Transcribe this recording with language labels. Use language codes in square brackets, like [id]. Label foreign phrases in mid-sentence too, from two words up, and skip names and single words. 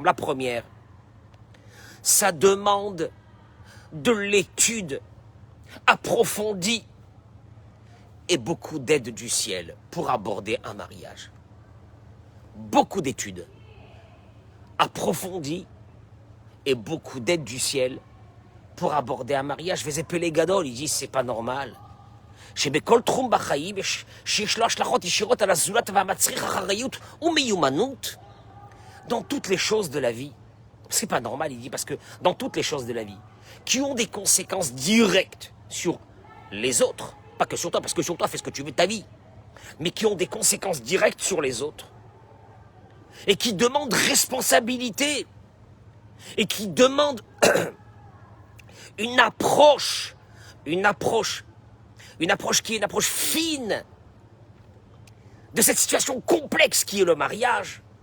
[fr] La première, ça demande de l'étude approfondie et beaucoup d'aide du ciel pour aborder un mariage. Beaucoup d'études approfondies et beaucoup d'aide du ciel pour aborder un mariage. [he] וזה פלא גדול, [fr] il dit c'est pas normal. [he] שבכל תחום בחיים שיש לו השלכות ישירות על הזולת והמצריך אחריות ומיומנות. [fr] Dans toutes les choses de la vie, c'est pas normal, il dit, parce que dans toutes les choses de la vie, qui ont des conséquences directes sur les autres, pas que sur toi, parce que sur toi, fais ce que tu veux de ta vie, mais qui ont des conséquences directes sur les autres, et qui demandent responsabilité, et qui demandent une approche qui est une approche fine de cette situation complexe qui est le mariage.